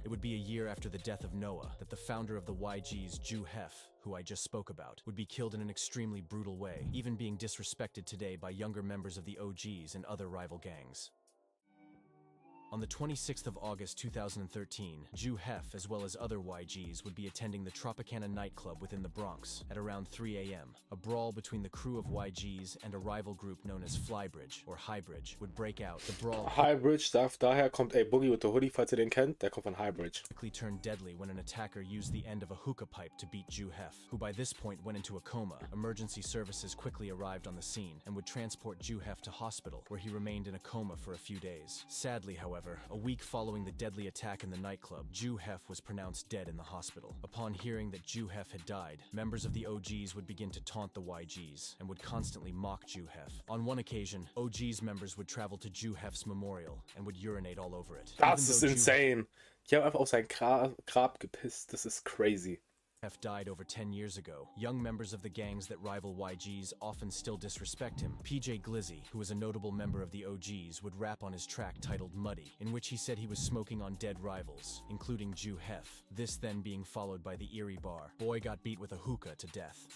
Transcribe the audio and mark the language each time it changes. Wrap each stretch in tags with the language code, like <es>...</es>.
<en>It would be a year after the death of Noah that the founder of the YG's, Jew Hef, who I just spoke about, would be killed in an extremely brutal way, even being disrespected today by younger members of the OGs and other rival gangs. On the 26th of August 2013, Jew Hef as well as other YGs would be attending the Tropicana nightclub within the Bronx at around 3 a.m. A brawl between the crew of YGs and a rival group known as Flybridge or Highbridge would break out. The brawl</en> <de>Highbridge, daher kommt Boogie with the Hoodie, falls ihr den kennt, der kommt von Highbridge.</de> <en>quickly turned deadly when an attacker used the end of a hookah pipe to beat Jew Hef, who by this point went into a coma. Emergency services quickly arrived on the scene and would transport Jew Hef to hospital, where he remained in a coma for a few days. Sadly, however, a week following the deadly attack in the nightclub, Jew Hef was pronounced dead in the hospital. Upon hearing that Jew Hef had died, members of the OGs would begin to taunt the YGs and would constantly mock Jew Hef. On one occasion, OGs members would travel to Jew Hef's memorial and would urinate all over it.</en> <de>Das ist insane. Die haben einfach auf sein Grab gepisst. Das ist crazy.</de> <en>Hef died over 10 years ago. Young members of the gangs that rival YGs often still disrespect him. PJ Glizzy, who was a notable member of the OGs, would rap on his track titled Muddy, in which he said he was smoking on dead rivals, including Jew Hef. This then being followed by the eerie bar. Boy got beat with a hookah to death.</en>